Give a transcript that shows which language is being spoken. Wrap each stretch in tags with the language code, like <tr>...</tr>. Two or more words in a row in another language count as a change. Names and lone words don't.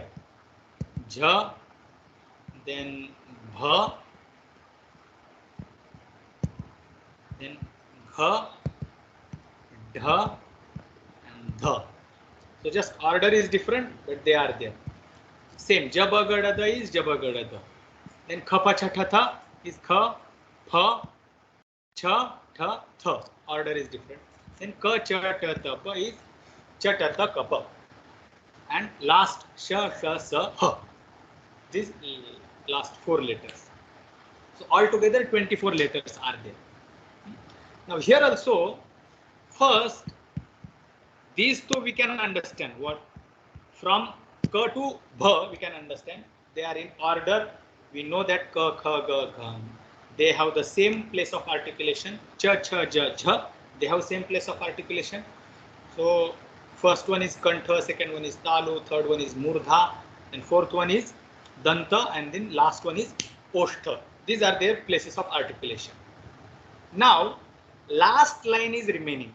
<en>Jha, then bha, then gha, dha, and dha. So just order is different, but they are there. Same. Jaba, ga, da, da is jaba, ga, da, da. Then kha, pa, cha, tha, tha is kha, pha, cha, tha, tha. Order is different. Then ka, cha, ta, ta, pa is cha, ta, ta, ka, pa. And last sha, sha, sa, ha. These last 4 letters. So altogether 24 letters are there. Now here also, first these two we can understand. What from ka to bha we can understand. They are in order. We know that ka, kha, ga, gha. They have the same place of articulation. Cha, cha, ja, jha. They have same place of articulation. So first one is kantha, second one is talu, third one is murdha, and fourth one is danta, and then last one is oshtha. These are their places of articulation. Now last line is remaining.</en>